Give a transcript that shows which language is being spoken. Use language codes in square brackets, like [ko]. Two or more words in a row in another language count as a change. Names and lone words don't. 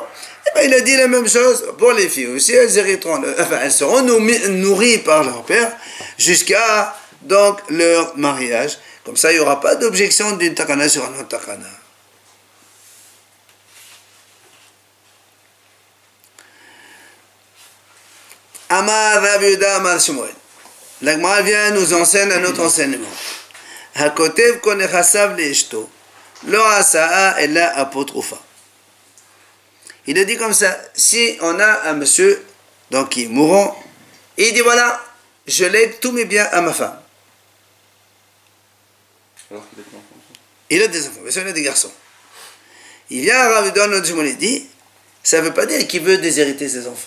[fr] Et ben, il a dit la même chose pour les filles aussi. Elles seront nourries par leur père jusqu'à donc leur mariage. Comme ça, il n'y aura pas d'objection d'une takana sur un autre takana. [he] אמר רבי יהודה אמר שמואל. [fr] L'Agma vient nous enseigne un autre enseignement. [he] הכותב כל נכסיו לאשתו לא עשאה אלא אפוטרופא. [fr] Il a dit comme ça, si on a un monsieur donc qui est mourant, il dit voilà, je lègue tous mes biens à ma femme. Alors qu'il a des enfants. Il a des enfants, bien sûr, il a des garçons. Il vient, Rav Yehuda notre Shmuel dit, ça ne veut pas dire qu'il veut déshériter ses enfants.